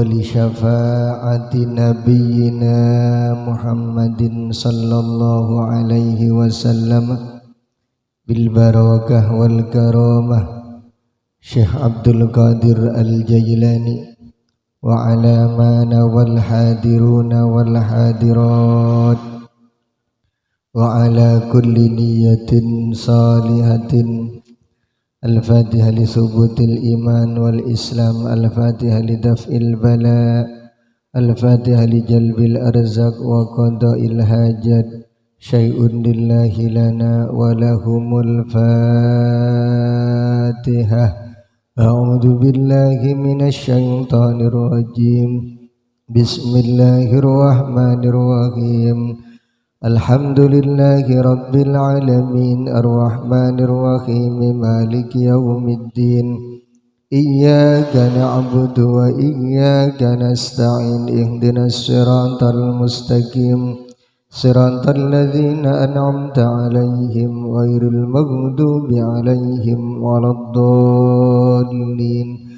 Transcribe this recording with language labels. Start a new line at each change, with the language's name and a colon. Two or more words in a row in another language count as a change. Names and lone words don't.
Arabic: لشفاعة نبينا محمد صلى الله عليه وسلم بالبركة والكرامة شيخ عبد القادر الجيلاني وعلى منا والحاضرون والحاضرات وعلى كل نية صالحة. الفاتحة لثبوت الإيمان والإسلام، الفاتحة لدفع البلاء، الفاتحة لجلب الأرزاق وقضاء الحاجات. شيء لله لنا ولهم الفاتحة. أعوذ بالله من الشيطان الرجيم. Bismillahirrahmanirrahim. الحمد لله رب العالمين الرحمن الرحيم مالك يوم الدين إياك نعبد وإياك نستعين اهدنا الصراط المستقيم صراط الذين أنعمت عليهم غير المغضوب عليهم ولا الضالين.